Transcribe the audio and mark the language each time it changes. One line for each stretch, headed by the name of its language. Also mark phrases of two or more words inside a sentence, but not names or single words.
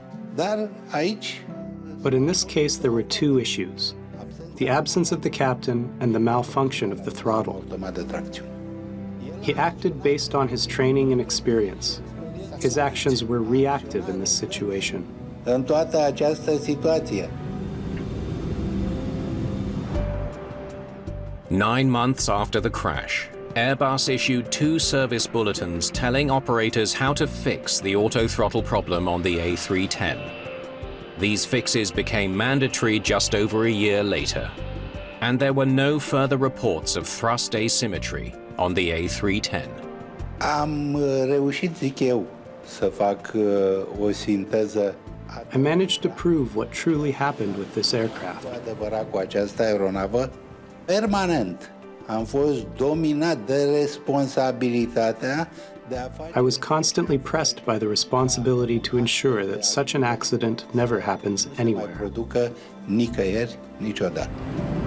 English: But in this case, there were 2 issues: the absence of the captain and the malfunction of the throttle. He acted based on his training and experience. His actions were reactive in this situation.
Romanian: În toată această situație.
English: 9 months after the crash, Airbus issued 2 service bulletins telling operators how to fix the auto-throttle problem on the A310. These fixes became mandatory just over a year later, and there were no further reports of thrust asymmetry on the A310.
Romanian: Am reușit, zic eu, să fac o sinteză.
English: I managed to prove what truly happened with this aircraft.
Romanian: Adevărat, cu această aeronavă, permanent am fost dominat de responsabilitatea de a face.
English: I was constantly pressed by the responsibility to ensure that such an accident never happens anywhere.
Romanian: Producă nicăieri, niciodată.